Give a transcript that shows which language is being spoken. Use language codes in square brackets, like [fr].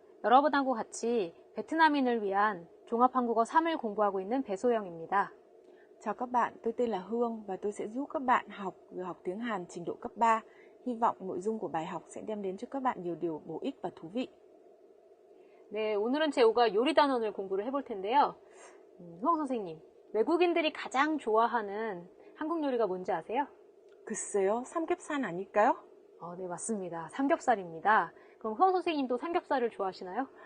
[ko] 여러분하고 같이 베트남인을 위한 종합한국어 3을 공부하고 있는 배소영입니다. [vi] Chào các bạn, tôi tên là Hương và tôi sẽ giúp các bạn vừa học tiếng Hàn trình độ cấp 3. Hy vọng nội dung của bài học sẽ đem đến cho các bạn nhiều điều bổ ích và thú vị. [ko] 네, 오늘은 제가 요리 단원을 공부를 해볼 텐데요. 후영 선생님, 외국인들이 가장 좋아하는 한국 요리가 뭔지 아세요? 글쎄요, 삼겹살 아닐까요? 네, 맞습니다. 삼겹살입니다. 그럼 후영 선생님도 삼겹살을 좋아하시나요?